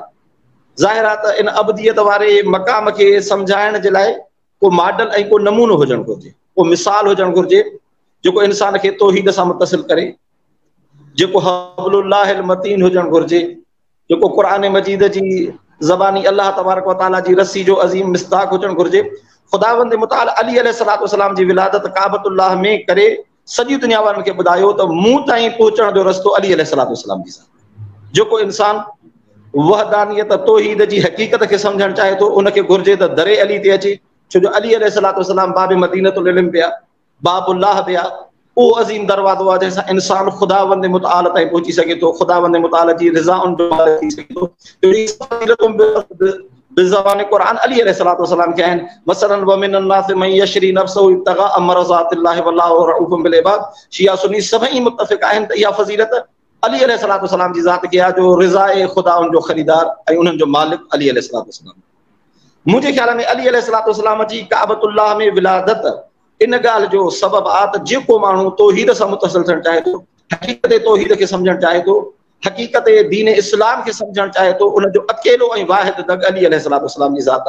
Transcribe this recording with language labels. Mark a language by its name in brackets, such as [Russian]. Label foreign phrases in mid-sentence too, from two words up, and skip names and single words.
[Sindhi] ज़ाहिर आहे त इन अबदियत वारे मक़ाम खे सम्झाइण जे लाइ को मॉडल ऐं को नमूनो हुजणु घुरिजे, को मिसाल हुजणु घुरिजे जेको इंसान खे तौहीद सां मुतसिल करे, जेको [Arabic] حبل الله المتين [Sindhi] हुजणु घुरिजे, जेको क़ुरान मजीद जी ज़बानी [Arabic] الله تبارك وتعالى [Sindhi] जी रस्सी जो अज़ीम मिस्ताक हुजणु घुरिजे। ख़ुदावंद मुताल अली अलैहिस्सलाम जी विलादत काबतुल्लाह में करे सॼी दुनिया वारनि खे ॿुधायो त मूं ताईं पहुचण जो रस्तो अली अलैहिस्सलाम जी सां। जेको इंसान वहदानियत तौहीद जी हक़ीक़त खे सम्झणु चाहे थो उनखे घुरिजे त दरे अली ते अचे, छो जो अली अलैहिस्सलाम [Arabic] باب مدينة العلم [Sindhi] पिया, बाबुल्लाह पिया, वो अज़ीम दरवाज़ो आहे जंहिंसां इंसान खुदावंद मुतआल ताईं पहुची सघे थो, खुदावंद मुतआल जी रिज़ाउनि जो मालिक थी सघे थो। बिज़बान क़ुरान अली [Arabic] عليه الصلاة والسلام [Sindhi] के आहिनि। [Arabic] مثلا ومن الناس من يشري نفسه ابتغاء مرضات الله والله رؤوف بالعباد. [Sindhi] शिया सुन्नी सभई मुत्तफ़िक़ आहिनि त इहा फ़ज़ीलत अली [Arabic] عليه الصلاة والسلام [Sindhi] जी ज़ात खे आहे जो रिज़ाए खुदा उन जो ख़रीदार ऐं उन्हनि जो मालिक अली [Arabic] عليه الصلاة والسلام. [Sindhi] मुंहिंजे ख़्याल में अली [Arabic] عليه الصلاة والسلام [Sindhi] जी काबतुल्लाह में विलादत इन ॻाल्हि जो सबबु आहे त जेको माण्हू तौहीद सां मुतसिल थियणु चाहे थो, हक़ीक़त तौहीद खे सम्झणु चाहे थो, हक़ीक़त दीन इस्लाम खे सम्झणु चाहे थो, उन जो अकेलो ऐं वाहिद दग अली [Arabic] عليه الصلاة والسلام [Sindhi] जी ज़ात आहे।